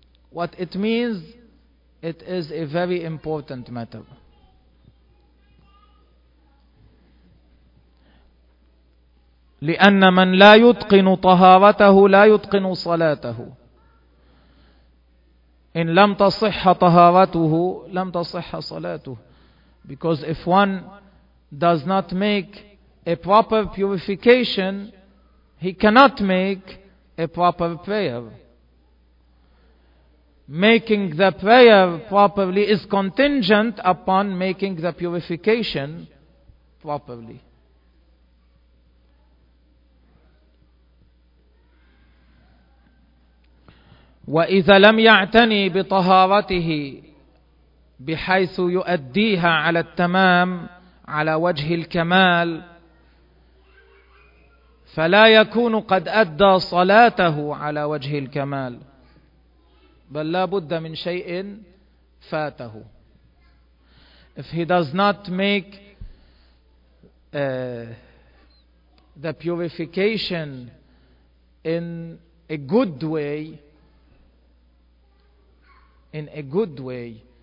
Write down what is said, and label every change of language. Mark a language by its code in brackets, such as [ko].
[en] What it means, it is a very important matter. [ar] لأن من لا يتقن طهارته لا يتقن صلاته. إن لم تصح طهارته لم تصح صلاته. [en] Because if one does not make a proper purification, he cannot make a proper prayer. Making the prayer properly is contingent upon making the purification properly. [ar] وإذا لم يعتني بطهارته بحيث يؤديها على التمام على وجه الكمال، فلا يكون قد أدى صلاته على وجه الكمال. بل لا بد من شيء فاته. [en] If he does not make the purification in a good way, in a good way.